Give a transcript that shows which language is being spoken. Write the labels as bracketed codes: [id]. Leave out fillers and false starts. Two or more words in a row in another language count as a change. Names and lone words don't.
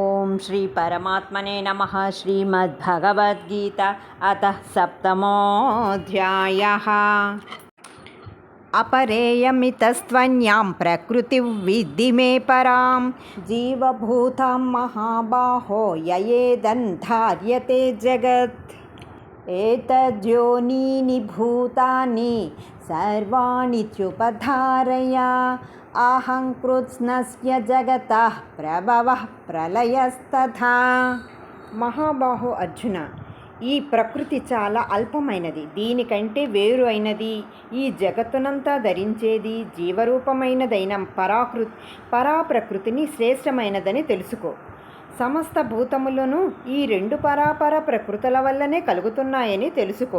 [sa] ॐ श्री परमात्मने नमः. श्रीमद्भगवद्गीता अतः सप्तमोऽध्यायः. अपरेयमितस्त्वन्यां प्रकृतिर्विद्धि मे परां जीवभूतां महाबाहो ययेदन्धार्यते जगत् एतद्योनीनि भूतानि सर्वाणि च्युपधारय अहं कृत्स्नस्य जगतः प्रभवः प्रलयस्तथा. [te] మహాబాహో అర్జున, ఈ ప్రకృతి చాలా అల్పమైనది, దీనికంటే వేరు అయినది, ఈ జగత్తునంతా ధరించేది జీవరూపమైనదైన పరాప్రకృతిని శ్రేష్టమైనదని తెలుసుకో. సమస్త భూతములను ఈ రెండు పరాపర ప్రకృతుల వల్లనే కలుగుతున్నాయని తెలుసుకో.